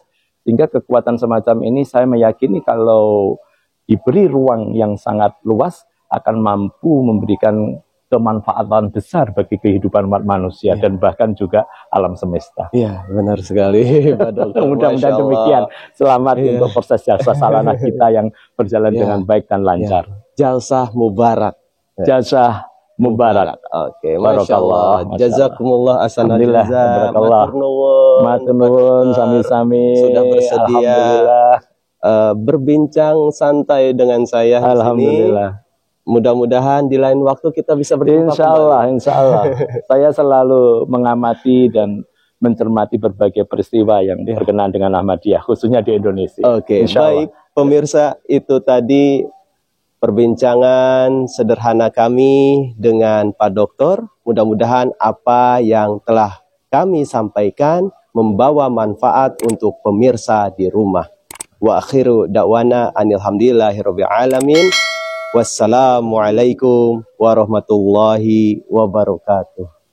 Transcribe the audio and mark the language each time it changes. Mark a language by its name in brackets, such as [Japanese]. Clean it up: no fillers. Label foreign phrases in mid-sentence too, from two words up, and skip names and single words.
[Indonesian] Sehingga kekuatan semacam ini saya meyakini kalau diberi ruang yang sangat luas akan mampu memberikan kemanfaatan besar bagi kehidupan umat manusia dan bahkan juga alam semesta. Iya, benar sekali, Pak Dokter. Mudah-mudahan demikian. Selamat untuk proses jasa salana kita yang berjalan dengan baik dan lancar. [Arabic] جلسة مباركة. جلسة مباركة. Oke, ما شاء الله. جزاكم الله أحسن الجزاء. [Javanese] Matur nuwun sami-sami. [Indonesian] Sudah bersedia berbincang santai dengan saya. Alhamdulillah. Mudah-mudahan di lain waktu kita bisa berjumpa. [Arabic] إن شاء الله. [Indonesian] Saya selalu mengamati dan mencermati berbagai peristiwa yang berkenaan dengan Ahmadiyah, khususnya di Indonesia. Oke, baik pemirsa, itu tadi perbincangan sederhana kami dengan Pak Dokter. Mudah-mudahan apa yang telah kami sampaikan membawa manfaat untuk pemirsa di rumah. [Arabic] وآخر دعوانا أن الحمد لله رب العالمين. والسلام عليكم ورحمة الله وبركاته.